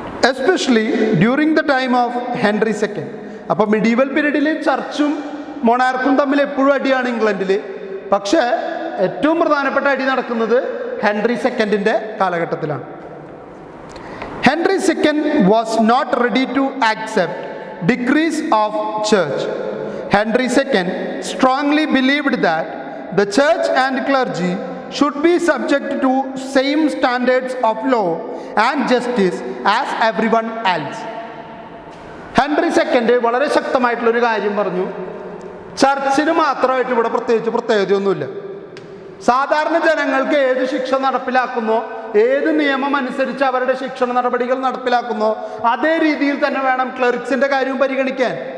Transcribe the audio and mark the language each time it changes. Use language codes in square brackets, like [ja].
[en] Especially during the time of Henry second. [ml] അപ്പോൾ medieval പീരീഡിൽ ചർച്ചും മൊണാർക്കും തമ്മിൽ എപ്പോഴും അടിയാണ് ഇംഗ്ലണ്ടിൽ. പക്ഷേ ഏറ്റവും പ്രധാനപ്പെട്ട അടി നടക്കുന്നത് ഹെൻറി സെക്കൻഡിൻ്റെ കാലഘട്ടത്തിലാണ്. [en] Henry II was not ready to accept decrees of church. Henry II strongly believed that the church and clergy should be subject to same standards of law and justice as everyone else. [ml] Henry second വളരെ ശക്തമായിട്ടുള്ളൊരു കാര്യം പറഞ്ഞു. ചർച്ചിന് മാത്രമായിട്ട് ഇവിടെ പ്രത്യേകതയൊന്നുമില്ല. സാധാരണ ജനങ്ങൾക്ക് ഏത് ശിക്ഷ നടപ്പിലാക്കുന്നോ, ഏത് നിയമം അനുസരിച്ച് അവരുടെ ശിക്ഷണ നടപടികൾ നടപ്പിലാക്കുന്നോ അതേ രീതിയിൽ തന്നെ വേണം ക്ലറിക്സിന്റെ കാര്യവും പരിഗണിക്കാൻ.